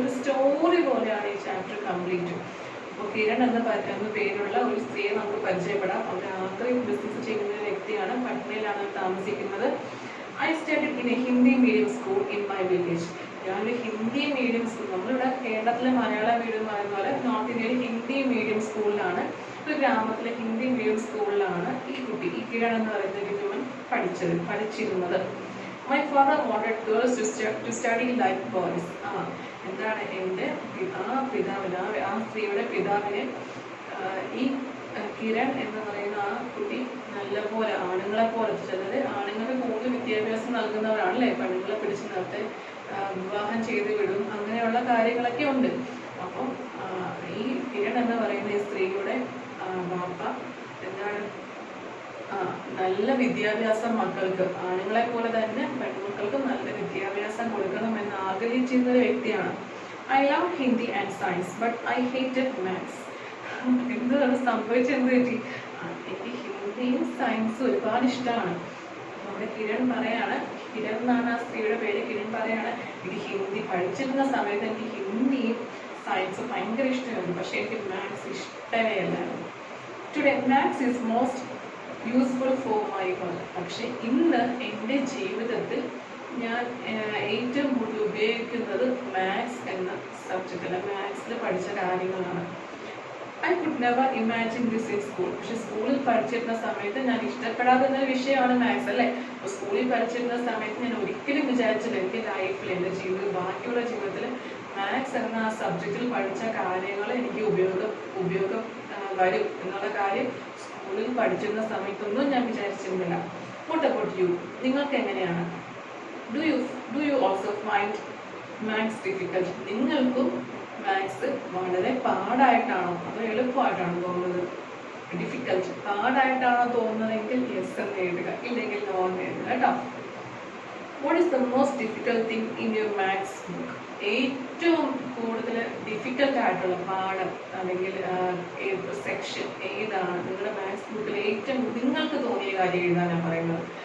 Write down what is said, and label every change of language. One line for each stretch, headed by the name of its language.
Malayalam: ഒരു സ്റ്റോറി പോലെയാണ് ഈ ചാപ്റ്റർ കംപ്ലീറ്റ്. അപ്പോൾ കിരൺ എന്ന പേരുള്ള ഒരു സ്ത്രീയെ നമുക്ക് പരിചയപ്പെടാം. അവർ ആക്രി ബിസിനസ് ചെയ്യുന്ന ഒരു വ്യക്തിയാണ്. പട്നയിലാണ് താമസിക്കുന്നത്.
English: I studied in a Hindi medium school in my village.
Malayalam: ഞാനൊരു ഹിന്ദി മീഡിയം സ്കൂൾ, നമ്മളിവിടെ കേരളത്തിലെ മലയാള മീഡിയം പറയുന്ന പോലെ നോർത്ത് ഇന്ത്യയിൽ ഹിന്ദി മീഡിയം സ്കൂളിലാണ്, ഒരു ഗ്രാമത്തിലെ ഹിന്ദി മീഡിയം സ്കൂളിലാണ് ഈ കിരൺ എന്ന് പറയുന്ന ഒരു ഹ്യൂമൻ പഠിച്ചിരുന്നത്.
English: My father wanted girls to study like boys.
Malayalam: എന്താണ് എൻ്റെ പിതാവിന്, ആ സ്ത്രീയുടെ പിതാവിനെ ഈ കിരൺ എന്ന് പറയുന്ന ആ കുട്ടി നല്ലപോലെ ആണുങ്ങളെ പോലെ, ചിലര് ആണുങ്ങൾക്ക് കൂടുതൽ വിദ്യാഭ്യാസം നൽകുന്നവരാണല്ലേ, പെണ്ണുങ്ങളെ പിടിച്ച് നിർത്തി വിവാഹം ചെയ്ത് വിടും, അങ്ങനെയുള്ള കാര്യങ്ങളൊക്കെ ഉണ്ട്. അപ്പം ഈ കിരൺ എന്ന് പറയുന്ന ഈ സ്ത്രീയുടെ വാപ്പ എന്താണ് നല്ല വിദ്യാഭ്യാസം മക്കൾക്ക്, ആണുങ്ങളെ പോലെ തന്നെ പെൺമക്കൾക്ക് നല്ല വിദ്യാഭ്യാസം കൊടുക്കണമെന്ന് ആഗ്രഹിച്ചിരുന്ന ഒരു വ്യക്തിയാണ്.
English: I love Hindi and science, but I hated maths.
Malayalam: എന്താണ് സംഭവിച്ചെന്ന് പറ്റി? എനിക്ക് ഹിന്ദിയും സയൻസും ഒരുപാട് ഇഷ്ടമാണ്. നമ്മുടെ കിരൺ പറയാണ്, കിരൺ എന്നാണ് ആ സ്ത്രീയുടെ പേര്. കിരൺ പറയാണ്, എനിക്ക് ഹിന്ദി പഠിച്ചിരുന്ന സമയത്ത് എനിക്ക് ഹിന്ദിയും സയൻസും ഭയങ്കര ഇഷ്ടമായിരുന്നു, പക്ഷെ എനിക്ക് മാത്സ് ഇഷ്ടമേ അല്ലായിരുന്നു.
English: Today maths is most useful for my work.
Malayalam: പക്ഷെ ഇന്ന് എൻ്റെ ജീവിതത്തിൽ ഞാൻ ഏറ്റവും കൂടുതൽ ഉപയോഗിക്കുന്നത് മാത്സ് എന്ന സബ്ജക്റ്റില്ല, മാത്സിൽ പഠിച്ച കാര്യങ്ങളാണ്.
English: I could never imagine this in school.
Malayalam: പക്ഷെ സ്കൂളിൽ പഠിച്ചിരുന്ന സമയത്ത് ഞാൻ ഇഷ്ടപ്പെടാവുന്ന ഒരു വിഷയമാണ് മാത്സ് അല്ലേ. അപ്പോൾ സ്കൂളിൽ പഠിച്ചിരുന്ന സമയത്ത് ഞാൻ ഒരിക്കലും വിചാരിച്ചില്ല എനിക്ക് ലൈഫിൽ, എൻ്റെ ബാക്കിയുള്ള ജീവിതത്തിൽ മാത്സ് എന്ന ആ സബ്ജക്റ്റിൽ പഠിച്ച കാര്യങ്ങൾ എനിക്ക് ഉപയോഗം വരും എന്നുള്ള കാര്യം സ്കൂളിൽ പഠിച്ചിരുന്ന സമയത്തൊന്നും ഞാൻ വിചാരിച്ചിരുന്നില്ല.
English: What about you?
Malayalam: നിങ്ങൾക്ക് എങ്ങനെയാണ്?
English: Do you also find maths difficult?
Malayalam: നിങ്ങൾക്കും മാത്സ് വളരെ പാടായിട്ടാണോ അതോ എളുപ്പമായിട്ടാണോ തോന്നുന്നത്? ഡിഫിക്കൽട്ട് പാടായിട്ടാണോ തോന്നുന്നതെങ്കിൽ യെസ് എന്ന് എഴുതുക, ഇല്ലെങ്കിൽ നോ എന്ന് എഴുതുക കേട്ടോ.
English: What is the most difficult thing in your maths book?
Malayalam: ഏറ്റവും കൂടുതൽ ഡിഫിക്കൽട്ട് ആയിട്ടുള്ള പാഠം അല്ലെങ്കിൽ സെക്ഷൻ ഏതാണ് നിങ്ങളുടെ മാത്സ് ബുക്കിൽ ഏറ്റവും നിങ്ങൾക്ക് തോന്നിയ കാര്യം എഴുതാനാണ് പറയുന്നത്.